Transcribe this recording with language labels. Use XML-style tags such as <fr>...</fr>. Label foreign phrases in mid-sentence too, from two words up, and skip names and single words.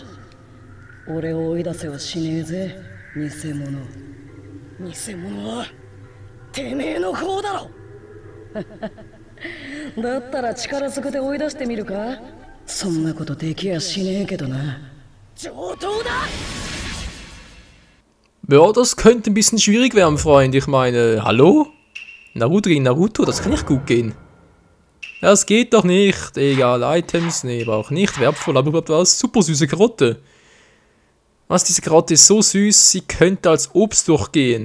<ja>俺を追い出せはしねえぜ、偽物。偽物はてめえの方だろ。だったら力ずくで追い出してみるか。そんなことできやしねえけどな。上等だ。</ja> <de>Ja, das könnte ein bisschen schwierig werden, Freund. Ich meine, hallo? Naruto gegen Naruto, das kann nicht gut gehen. Das geht doch nicht. Egal, Items, nee, aber auch nicht wertvoll, aber überhaupt was. Super süße Karotte. Was, diese Karotte ist so süß, sie könnte als Obst durchgehen.</de>